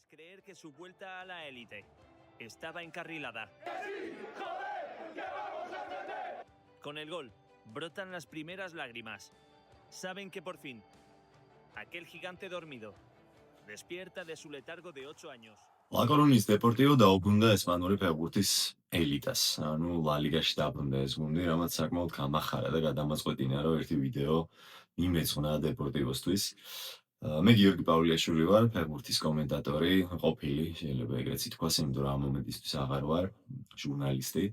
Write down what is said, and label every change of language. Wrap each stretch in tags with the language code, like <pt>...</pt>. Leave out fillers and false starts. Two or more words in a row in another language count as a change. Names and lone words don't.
<es>creer que su vuelta a la élite estaba encarrilada. Con el gol, brotan las primeras lágrimas. Saben que por fin, aquel gigante dormido despierta de su letargo de 8 años.</es> <ka>La Coruña Deportivo დაუბრუნდა ესპანური ფეხბურთის ელიტას. ანუ ლა ლიგაში დაბრუნდა ეს გუნდი, რამაც საკმაოდ გამახარა და გადამაწყვეტინა, რომ ერთი ვიდეო იმეცნა დეპორტივოსთვის. მე გიორგი პავლიაშვილი ვარ, ფეხბურთის კომენტატორი, ყოფილი, შეიძლება ეგრეც ითქვას, იმიტომ რომ ამ მომენტისთვის აღარ ვარ ჟურნალისტი.</ka>